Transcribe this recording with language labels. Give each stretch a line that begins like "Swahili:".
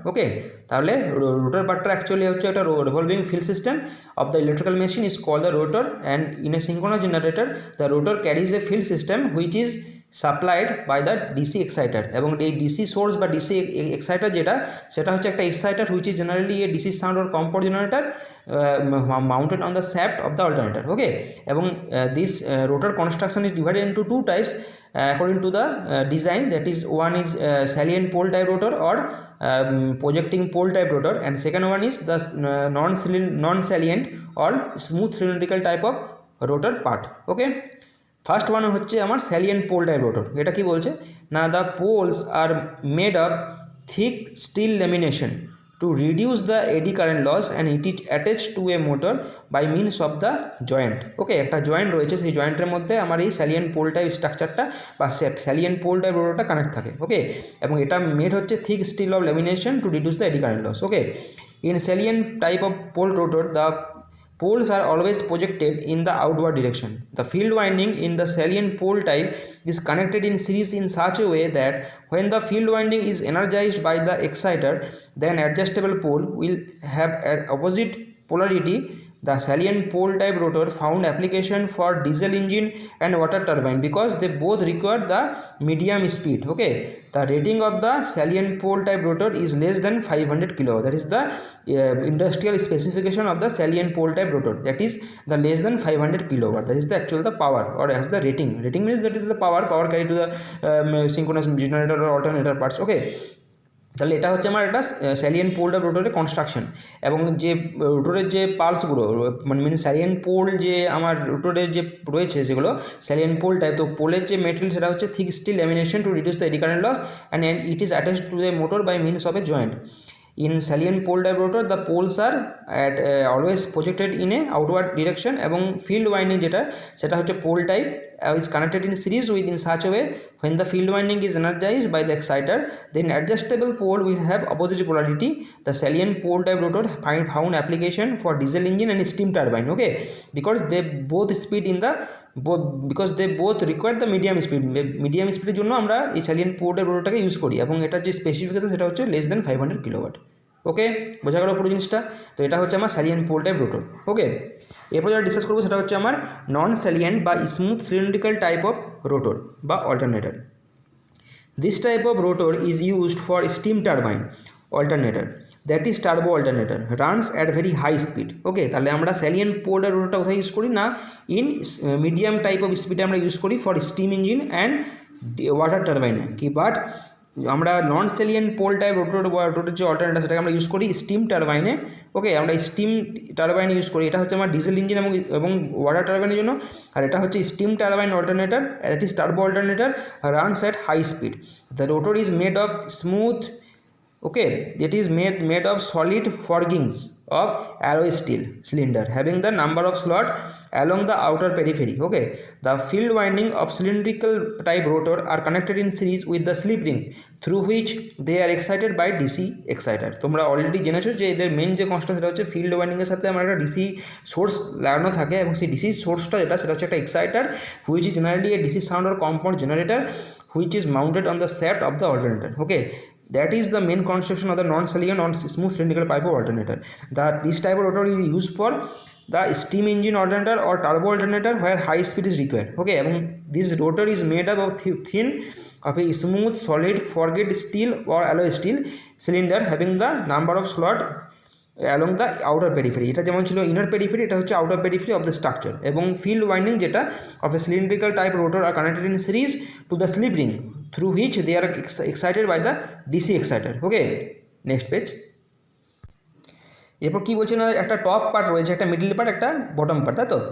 Bangla: ওকে, তাহলে
English: rotor পার্টটা actually হচ্ছে একটা revolving field system of the electrical machine is call the rotor, and in a synchronous generator the rotor carries a field system which is supplied by the DC exciter,
Bangla: এবং এই DC source বা DC Exeter যেটা, সেটা হচ্ছে
English: একটা exciter which is generally a DC sound or compound generator mounted on the shaft of the alternator. Okay, এবং this rotor construction is divided into two types according to the design, that is one is salient pole type rotor or projecting pole type rotor, and second one is the non-salient or smooth cylindrical type of rotor part. Okay, first one হচ্ছে আমার salient pole type rotor.
Bangla: এটা কি বলছে না,
English: The poles are made of thick steel lamination to reduce the eddy current loss, and it is attach to a motor by means of the joint.
Bangla: ওকে, একটা joint রয়েছে, সেই জয়েন্টের মধ্যে আমার এই স্যালিয়েন্ট পোল টাইপ স্ট্রাকচারটা বা স্যালিয়েন্ট পোল টাইপ রোটরটা কানেক্ট থাকে।
English: Okay, এবং এটা made হচ্ছে thick steel of lamination to reduce the eddy current loss. Okay, in salient type of pole rotor, the poles are always projected in the outward direction. The field winding in the salient pole type is connected in series in such a way that when the field winding is energized by the exciter, then adjustable pole will have an opposite polarity the salient pole type rotor found application for diesel engine and water turbine because they both require the medium speed. Okay, the rating of the salient pole type rotor is less than 500 kilowatt. That is the industrial specification of the salient pole type rotor, that is the less than 500 kilowatt. That is the actual the power, or as the rating means that is the power carried to the synchronous generator or alternator parts.
Bangla: Okay, তাহলে এটা হচ্ছে আমার একটা salient pole type রোটরের construction, এবং যে রোটরের যে পালসগুলো মানে salient pole যে আমার রোটরের যে রয়েছে সেগুলো স্যালিয়েন্ট পোল টাইপ। তো পোলের যে মেটেরিয়াল সেটা হচ্ছে
English: Thick steel lamination to reduce the eddy current loss and it is attached to the motor by means of a joint. In salient pole type rotor the poles are at always projected in a outward direction, এবং field winding
Bangla: যেটা সেটা হচ্ছে
English: pole type is connected in series with in such a way when the field winding is energized by the exciter then adjustable pole will have opposite polarity. The salient pole type rotor found application for diesel engine and steam turbine. Okay, because they both speed in the because they both require the medium speed
Bangla: এর জন্য আমরা এই salient pole type রোটরটাকে use করি, এবং এটার যে specification সেটা হচ্ছে
English: Less than 500 kilowatt.
Bangla: ওকে, বোঝা গেল পুরো জিনিসটা। তো এটা হচ্ছে আমার স্যালিয়েন্ট পোল টাইপ রোটর। ওকে, এরপর যেটা ডিসকাস করবো সেটা হচ্ছে আমার নন স্যালিয়েন্ট বা smooth cylindrical type of rotor বা alternator.
English: This type of rotor is used for steam turbine alternator, that is turbo alternator, runs at very high speed.
Bangla: ওকে, তাহলে আমরা স্যালিয়েন্ট পোল টাইপ রোটরটা কোথায় ইউজ করি না, ইন মিডিয়াম টাইপ অফ স্পিডে আমরা use করি for steam engine and water টারবাইনে কি, but আমরা নন স্যালিয়েন্ট পোল টাইপ রোটরের যে অল্টারনেটর সেটাকে আমরা ইউজ করি স্টিম টারবাইনে। ওকে, আমরা স্টিম টারবাইন ইউজ করি, এটা হচ্ছে আমার ডিজেল ইঞ্জিন এবং ওয়াটার টারবাইনের জন্য।
English: আর এটা হচ্ছে steam turbine alternator, that is turbo alternator, runs at high speed. The rotor is made of smooth, okay, it is made of solid forgings of alloy steel cylinder having the number of slot along the outer periphery. Okay, the field winding of cylindrical type rotor are connected in series with the slip ring through which they are excited by DC exciter.
Bangla: তোমরা already জেনেছো যে এদের main যে constant সেটা হচ্ছে field ওয়াইন্ডিংয়ের সাথে আমার একটা DC source লাগানো থাকে, এবং সেই ডিসি সোর্সটা সেটা হচ্ছে একটা Exeter
English: Which is generally a DC sound or compound generator which is mounted on the shaft of the alternator. Okay, that is the main conception of the non-salient or smooth cylindrical pipe alternator. This type of rotor is used for the steam engine alternator or turbo alternator where high speed is required. Okay, and this rotor is made up of thin of a smooth solid forged steel or alloy steel cylinder having the number of slot along the outer periphery.
Bangla: এটা যেমন ছিল inner periphery, এটা হচ্ছে outer
English: Periphery of the structure. এবং field winding যেটা of a cylindrical type rotor are connected in series to the slip ring through which they are excited by the DC exciter. Okay, next page.
Bangla: এরপর কী বলছে না, একটা top part রয়েছে, একটা middle part, একটা bottom part, তাই তো?